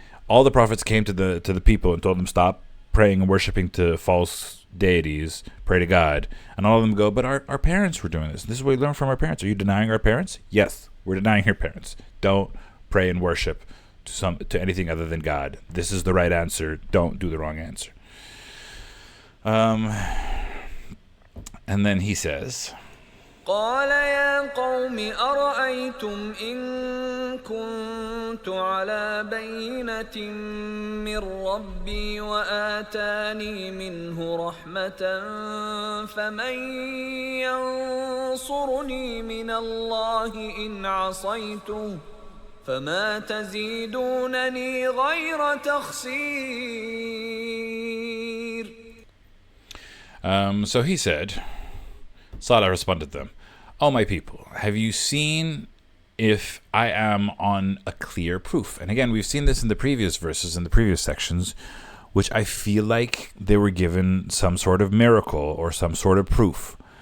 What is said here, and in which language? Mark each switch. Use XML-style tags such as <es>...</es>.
<en>All the prophets came to the people and told them, "Stop praying and worshiping to false deities. Pray to God." And all of them go, "But our parents were doing this. This is what we learned from our parents. Are you denying our parents?" "Yes, we're denying your parents. Don't pray and worship to anything other than God. This is the right answer. Don't do the wrong answer." And then he says,</en> <ar>قال يا قوم أرأيتم إن كنت على بينة من ربي وآتاني منه رحمة فمن ينصرني من الله إن عصيته فما تزيدونني غير تخسير.</ar> <en>So he said, Salih responded to them, "O my people, have you seen if I am on a clear proof?" And again, we've seen this in the previous verses, in the previous sections, which I feel like they were given some sort of miracle or some sort of proof.</en>